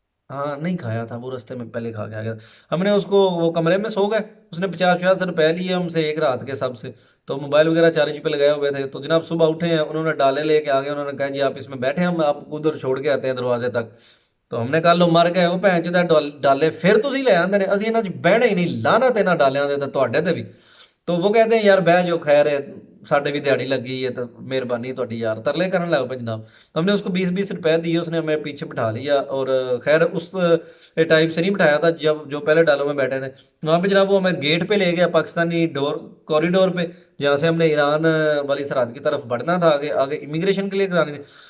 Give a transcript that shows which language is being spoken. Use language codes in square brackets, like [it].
[hi] हाँ नहीं खाया था, वो रास्ते में पहले खा के आ गया था। हमने उसको वो कमरे में सो गए, उसने 50-50 रुपए लिए हमसे एक रात के सब से। तो मोबाइल वगैरह चार्ज पे लगाए हुए थे, तो जनाब सुबह उठे हैं, उन्होंने डाले लेके आ गए, उन्होंने कहा जी आप इसमें बैठे, हम आपको उधर छोड़ के आते हैं दरवाजे तक। तो हमने कहा लो मर गए [pa] ਉਹ ਭੈਣ ਚੋਦ डाले फिर ਤੁਸੀਂ ਲੈ ਆਂਦੇ ਨੇ, ਅਸੀਂ ਇਹਨਾਂ 'ਚ ਬਹਿਣਾ ਹੀ ਨਹੀਂ, ਲਾਹਨਤ ਇਹਨਾਂ ਡਾਲਿਆਂ ਦੇ ਤੇ ਤੁਹਾਡੇ ਤੇ ਵੀ। [hi] तो वो कहते हैं यार बह जो खैर है, [pa] साढ़े भी दिहाड़ी लगी है [hi] तो मेहरबानी थोड़ी यार, तरले करने लग पे जनाब। तो हमने उसको 20-20 रुपए दिए, उसने हमें पीछे बिठा लिया और खैर उस टाइप से नहीं बिठाया था जब जो पहले डालों में बैठे थे। वहाँ पे जनाब वो हमें गेट पे ले गया, पाकिस्तानी डोर कॉरिडोर पे, जहाँ से हमने ईरान वाली सरहद की तरफ बढ़ना था, आगे आगे इमिग्रेशन के लिए करानी थी।